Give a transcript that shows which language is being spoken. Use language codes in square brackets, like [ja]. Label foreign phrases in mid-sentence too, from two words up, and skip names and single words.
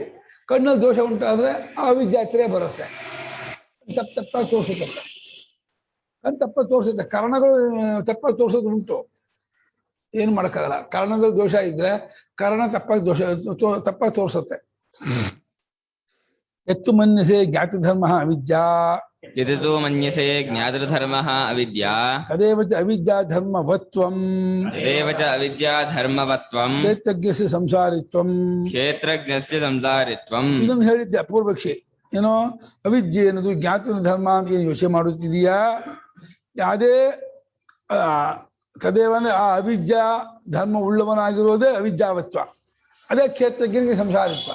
[kn] ಕಣ್ಣಲ್ಲಿ ದೋಷ ಉಂಟಾದರೆ ಆ ವಿದ್ಯಾರ್ಥಿರೇ ಬರುತ್ತೆ. ತಪ್ಪಾಗಿ ತೋರಿಸುತ್ತೆ, ಕಣ್ಣು ತಪ್ಪಾಗಿ ತೋರಿಸುತ್ತೆ. ಕರ್ಣಗಳು ತಪ್ಪಾಗಿ ತೋರಿಸೋದು ಉಂಟು, ಏನು ಮಾಡೋಕ್ಕಾಗಲ್ಲ. ಕರ್ಣದಲ್ಲಿ ದೋಷ ಇದ್ರೆ ಕರ್ಣ ತಪ್ಪಾಗಿ ತೋರಿಸುತ್ತೆ. [sa] ಎತ್ತು ಮನ್ಯಸೆ ಜ್ಞಾತಧರ್ಮ ಅವಿದ್ಯಾ, ಯದಿತು ಮನ್ಯಸೆ ಜ್ಞಾತೃಧರ್ಮಃ ಅವಿದ್ಯಾ, ತದೇವ ಚ ಅವಿದ್ಯಾ ಧರ್ಮವತ್ವಂ, ತದೇವ ಚ ಅವಿದ್ಯಾ ಧರ್ಮವತ್ವಂ, ಕ್ಷೇತ್ರಜ್ಞಸ್ಯ ಸಂಸಾರಿತ್ವಂ, ಕ್ಷೇತ್ರಜ್ಞಸ್ಯ ಸಂಸಾರಿತ್ವಂ. [kn] ಇದನ್ನು ಹೇಳಿದ್ದೆ ಪೂರ್ವಕ್ಷಿ. ಏನೋ ಅವಿದ್ಯೆ ಅನ್ನೋದು ಜ್ಞಾತ ಧರ್ಮ ಅಂತ ಏನು ಯೋಚನೆ ಮಾಡುತ್ತಿದೀಯಾ? ಯಾವುದೇ ತದೇವನೇ ಆ ಅವಿದ್ಯಾ ಧರ್ಮ ಉಳ್ಳವನಾಗಿರೋದೇ ಅವಿದ್ಯಾವತ್ವ, ಅದೇ ಕ್ಷೇತ್ರಜ್ಞನಿಗೆ ಸಂಸಾರಿತ್ವ.